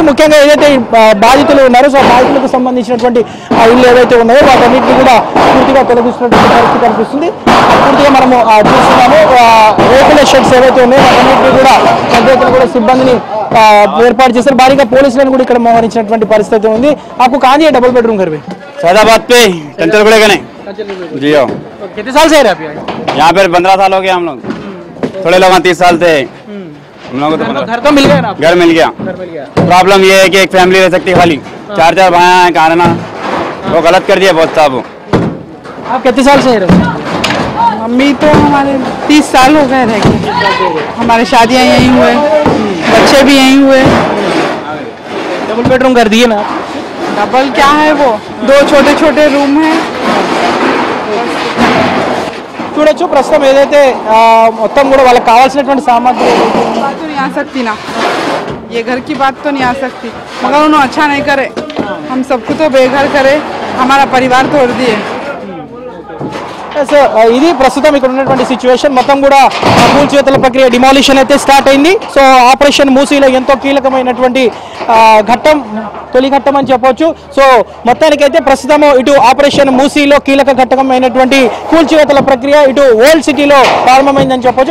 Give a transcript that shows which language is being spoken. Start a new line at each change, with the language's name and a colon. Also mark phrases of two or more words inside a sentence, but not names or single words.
Telugu: ముఖ్యంగా ఏదైతే బాధితులు ఉన్నారో సో బాధితులకు సంబంధించినటువంటి ఇల్లు ఏవైతే ఉన్నాయో వాటన్నిటిని కూడా పూర్తిగా తొలగిస్తున్నటువంటి పరిస్థితి కనిపిస్తుంది. పూర్తిగా మనము చూస్తున్నాము రేకుల షెడ్స్ ఏవైతే ఉన్నాయో వాటన్నిటిని కూడా పెద్ద కూడా సిబ్బందిని ఏర్పాటు చేశారు. భారీగా పోలీసులను కూడా ఇక్కడ మోహరించినటువంటి పరిస్థితి ఉంది.
Hindi: आपको कहाँ दिया
English: double bedroom
Hindi: घर पे? सैदाबाद पे चंचलगुड़े का नहीं जी हो। कितने साल से रह रहे हैं यहाँ पे? 15 साल हो गया हम लोग। थोड़े लोग 30 साल से हम लोग तो घर तो मिल गया ना? घर मिल गया। प्रॉब्लम ये है कि एक फैमिली रह सकती है खाली, 4 भाई हैं कारण वो गलत कर दिया बहुत साहब। आप कितने साल से रहे? मम्मी तो हमारे 30 साल हो गए रह गए। हमारे शादियाँ यहीं हुए, बच्चे भी यहीं हुए।
English: double bedroom
Hindi: कर दिए ना? डबल क्या है वो, 2 छोटे छोटे रूम हैं।
Telugu: చూడొచ్చు ప్రస్తుతం ఏదైతే మొత్తం కూడా వాళ్ళకి కావాల్సినటువంటి సామాగ్రి
Hindi: बात तो नहीं आ सकती ना, ये घर की बात तो नहीं आ सकती, मगर उन्होंने अच्छा नहीं करे, हम सबको तो बेघर करे, हमारा परिवार तोड़ दिए।
Telugu: ఇది ప్రస్తుతం ఇక్కడ ఉన్నటువంటి సిచ్యువేషన్. మొత్తం కూడా కూల్చివేతల ప్రక్రియ డిమాలిషన్ అయితే స్టార్ట్ అయింది. సో ఆపరేషన్ మూసీలో ఎంతో కీలకమైనటువంటి ఘట్టం, తొలి ఘట్టం అని చెప్పొచ్చు. సో మొత్తానికైతే ప్రస్తుతం ఇటు ఆపరేషన్ మూసీలో కీలక ఘట్టమైనటువంటి కూల్చివేతల ప్రక్రియ ఇటు ఓల్డ్ సిటీలో ప్రారంభమైందని చెప్పొచ్చు.